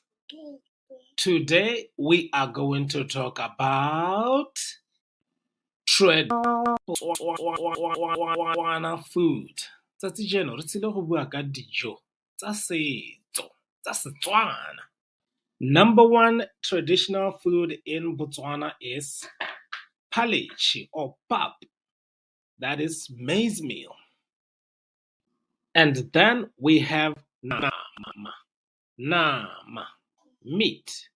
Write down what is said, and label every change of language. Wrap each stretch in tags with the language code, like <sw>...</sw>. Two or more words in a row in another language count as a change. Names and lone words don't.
<en>Today we are going to talk about Setswana food.</en> <tn>Tsatsi jeno re tsile go bua ka dijo tsa setso tsa Setswana.</tn> <en>Number 1 traditional food in Botswana is palichi or pap. That is maize meal. And then we have nama, meat.</en>